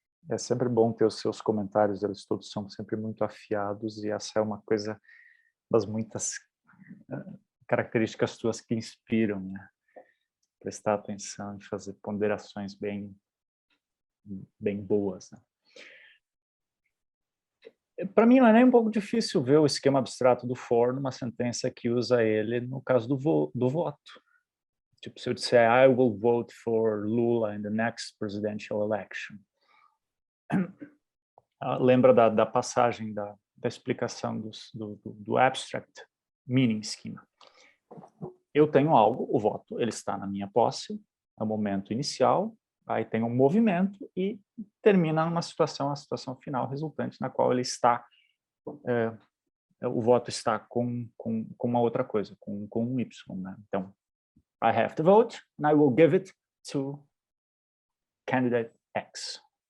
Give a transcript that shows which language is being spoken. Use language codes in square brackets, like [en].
[pt] É sempre bom ter os seus comentários, eles todos são sempre muito afiados e essa é uma coisa das muitas características tuas que inspiram, né? Prestar atenção e fazer ponderações bem boas, né? Para mim não é nem um pouco difícil ver o esquema abstrato do for numa sentença que usa ele no caso do voto. Tipo, se eu disser [en] I will vote for Lula in the next presidential election. [pt] Lembra da passagem da explicação do abstract meaning schema. Eu tenho algo, o voto, ele está na minha posse, é o momento inicial, aí tem um movimento e termina numa situação, a situação final resultante na qual ele está, o voto está com uma outra coisa, com um Y, né? [en] Então, I have to vote and I will give it to candidate X.